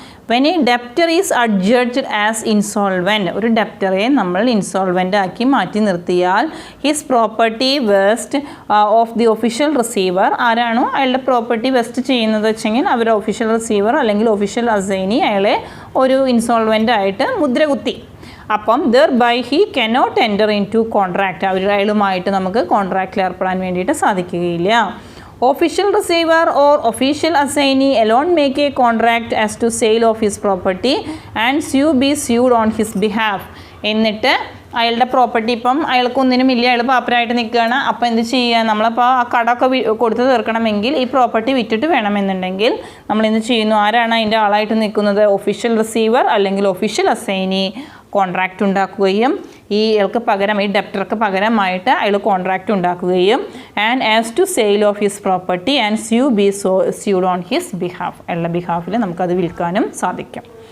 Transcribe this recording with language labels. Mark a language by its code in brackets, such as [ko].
[en] when a debtor is adjudged as insolvent, [ml] ഒരു ഡെപ്റ്ററെ നമ്മൾ insolvent ആക്കി മാറ്റി നിർത്തിയാൽ [en] his property vest of the official receiver, [ml] ആരാണോ അയാളുടെ പ്രോപ്പർട്ടി വെസ്റ്റ് ചെയ്യുന്നത് വെച്ചെങ്കിൽ അവരുടെ ഒഫീഷ്യൽ റിസീവർ അല്ലെങ്കിൽ ഒഫീഷ്യൽ അസൈനി അയാളെ ഒരു ഇൻസോൾവെൻ്റ് ആയിട്ട് മുദ്ര കുത്തി. അപ്പം [en] there by he cannot enter into contract, [ml] അയാളുമായിട്ട് നമുക്ക് കോൺട്രാക്റ്റിൽ ഏർപ്പെടാൻ വേണ്ടിയിട്ട് സാധിക്കുകയില്ല. [en] Official receiver or official assignee alone make a contract as to sale of his property and sue be sued on his behalf. [ml] എന്നിട്ട് അയാളുടെ പ്രോപ്പർട്ടി ഇപ്പം അയാൾക്കൊന്നിനും ഇല്ല, അയാൾ പാപ്പരായിട്ട് നിൽക്കുകയാണ്. അപ്പോൾ എന്ത് ചെയ്യുക, നമ്മളപ്പോൾ ആ കടമൊക്കെ കൊടുത്ത് തീർക്കണമെങ്കിൽ ഈ പ്രോപ്പർട്ടി വിറ്റിട്ട് വേണമെന്നുണ്ടെങ്കിൽ നമ്മൾ എന്ത് ചെയ്യുന്നു, ആരാണ് അതിൻ്റെ ആളായിട്ട് നിൽക്കുന്നത്, ഒഫീഷ്യൽ റിസീവർ അല്ലെങ്കിൽ ഒഫീഷ്യൽ അസൈനി കോൺട്രാക്റ്റ് ഉണ്ടാക്കുകയും ഇയാൾക്ക് പകരം, ഈ ഡെപ്റ്റർക്ക് പകരമായിട്ട് അയാൾ കോൺട്രാക്റ്റ് ഉണ്ടാക്കുകയും [en] and as to sale of his property and sued on his behalf, [ml] അയാളുടെ ബിഹാഫിൽ നമുക്കത് വിൽക്കാനും സാധിക്കും.